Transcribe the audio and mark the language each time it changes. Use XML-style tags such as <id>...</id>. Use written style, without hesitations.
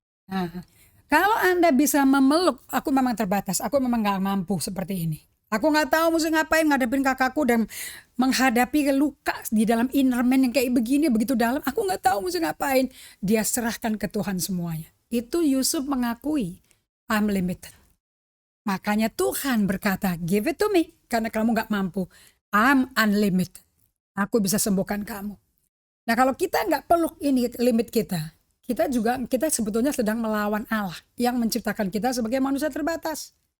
<id>Nah, kalau Anda bisa memeluk, aku memang terbatas, aku memang gak mampu seperti ini. Aku gak tahu mesti ngapain ngadepin kakakku dan menghadapi luka di dalam inner man yang kayak begini, begitu dalam. Aku gak tahu mesti ngapain. Dia serahkan ke Tuhan semuanya. Itu Yusuf mengakui,</id> <en>I'm limited.</en> <id>Makanya Tuhan berkata,</id> <en>give it to me.</en> <id>Karena kamu gak mampu.</id> <en>I'm unlimited.</en> <id>Aku bisa sembuhkan kamu. Nah kalau kita gak peluk ini limit kita sebetulnya sedang melawan Allah yang menciptakan kita sebagai manusia terbatas.</id>